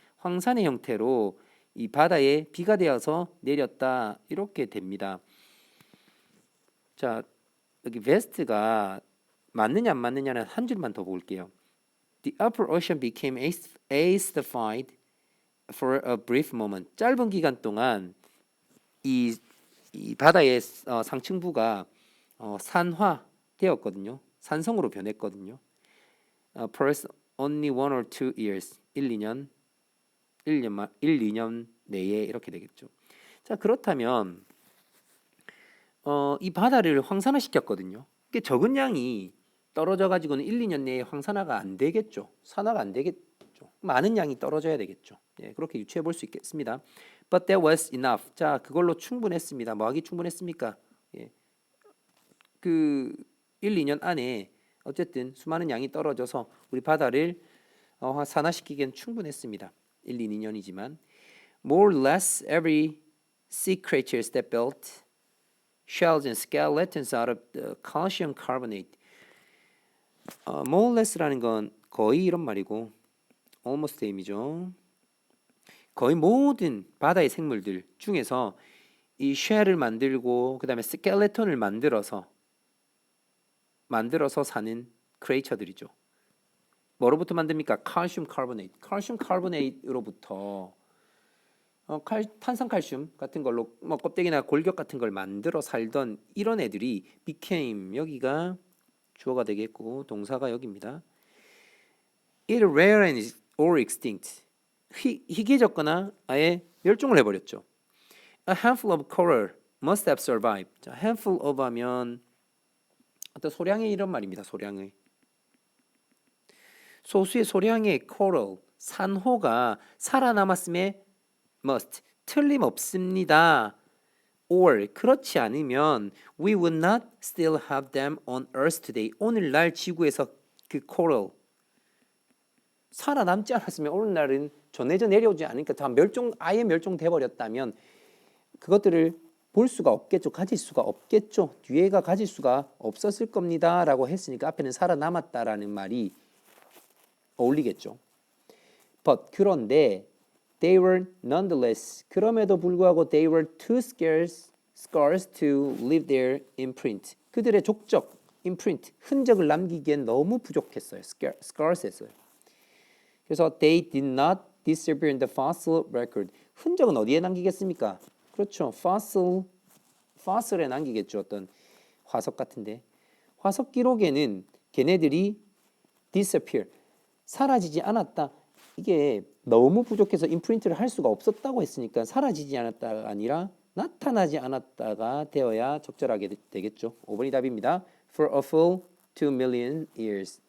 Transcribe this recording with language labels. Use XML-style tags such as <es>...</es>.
<ko>황산의 형태로 이 바다에 비가 되어서 내렸다 이렇게 됩니다. 자, 여기 vast가 맞느냐 안 맞느냐는 한 줄만 더 볼게요.</ko> <en>The upper ocean became acidified for a brief moment.</en> <ko>짧은 기간 동안 이 바다의 상층부가 산화되었거든요. 산성으로 변했거든요.</ko> <en>For only 1 or 2 years.</en> <ko>1, 2년 내에 이렇게 되겠죠. 자, 그렇다면 이 바다를 황산화시켰거든요. 그 적은 양이 떨어져 가지고는 1, 2년 내에 황산화가 안 되겠죠. 산화가 안 되겠죠. 많은 양이 떨어져야 되겠죠. 그렇게 유추해 볼 수 있겠습니다.</ko> <en>But that was enough.</en> <ko>자, 그걸로 충분했습니다. 뭐하기 충분했습니까? 그 1, 2년 안에 어쨌든 수많은 양이 떨어져서 우리 바다를 산화시키기엔 충분했습니다. 1, 2년이지만</ko> <en>more or less every sea creatures that built shells and skeletons out of the calcium carbonate. more or less</en> <ko>라는 건 거의 이런 말이고 almost 의미죠. 거의 모든 바다의 생물들 중에서 이 쉘을 만들고 그다음에 스켈레톤을 만들어서 사는 크레이처들이죠. 뭐로부터 만듭니까? 칼슘 카보네이트. 칼슘 카보네이트로부터 탄산칼슘 같은 걸로 뭐 껍데기나 골격 같은 걸 만들어 살던 이런 애들이 became, 여기가 주어가 되겠고 동사가 여기입니다.</ko> <en>It rare or extinct.</en> <ko>희귀해졌거나 아예 멸종을 해버렸죠.</ko> <en>A handful of coral must have survived. 자, handful of 하면</en> <ko>어떤 소량의 이런 말입니다. 소량의. 소수의 소량의 coral, 산호가 살아남았음에 must, 틀림없습니다.</ko> <en>or</en> <ko>그렇지 않으면</ko> <en>we would not still have them on earth today.</en> <ko>오늘날 지구에서 그 coral 살아남지 않았으면 오늘날은 전해져 내려오지 않으니까 다 아예 멸종돼 버렸다면 그것들을 볼 수가 없겠죠. 가질 수가 없겠죠. 뒤에가 가질 수가 없었을 겁니다. 라고 했으니까 앞에는 살아남았다라는 말이 어울리겠죠.</ko> <en>But</en> <ko>그런데</ko> <en>they were nonetheless</en> <ko>그럼에도 불구하고</ko> <en>they were too scarce to leave their imprint.</en> <ko>그들의 족적, imprint, 흔적을 남기기엔 너무 부족했어요. scarce했어요.</ko> <en>그래서 they did not disappear in the fossil record.</en> <ko>흔적은 어디에 남기겠습니까? 그렇죠. fossil에 남기겠죠. 어떤 화석 같은데. 화석 기록에는 걔네들이 disappear, 사라지지 않았다. 이게 너무 부족해서 임프린트를 할 수가 없었다고 했으니까 사라지지 않았다가 아니라 나타나지 않았다가 되어야 적절하게 되겠죠. 5번이 답입니다.</ko> <en>For a full 2 million years.</en>